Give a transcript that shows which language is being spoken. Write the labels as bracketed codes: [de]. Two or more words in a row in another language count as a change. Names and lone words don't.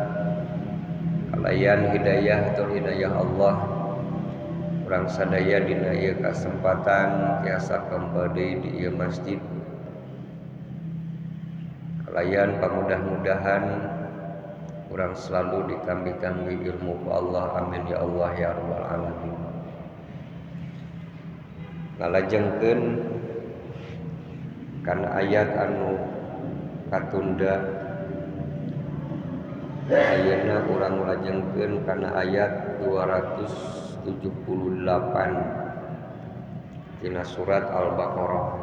[su] Kalayan hidayah atur hidayah Allah urang sadaya dina ieu kasempatan tiasa kembali di ieu masjid. Kalayan pamudah-mudahan urang selalu ditambi-tambi ilmu ku Allah, [ar] amin ya Allah ya rabbal alamin. [su] Ngalajengkeun kana ayat anu katunda. Ayeuna urang ngalajengkeun kana ayat 278 tina surat Al-Baqarah.